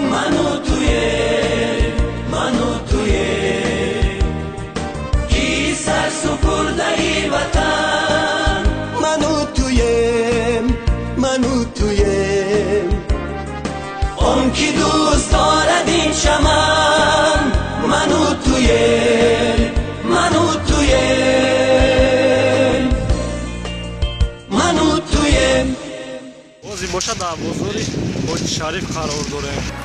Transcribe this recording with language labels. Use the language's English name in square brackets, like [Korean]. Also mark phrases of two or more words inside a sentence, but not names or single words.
[Persian] من و تویه، کی سر سپرده وطن. من و تویم، آن که دوست دارد این چمن. من و تویم. [Tajik] бози боша дар бозори ҳоҷи шариф қарор дорем.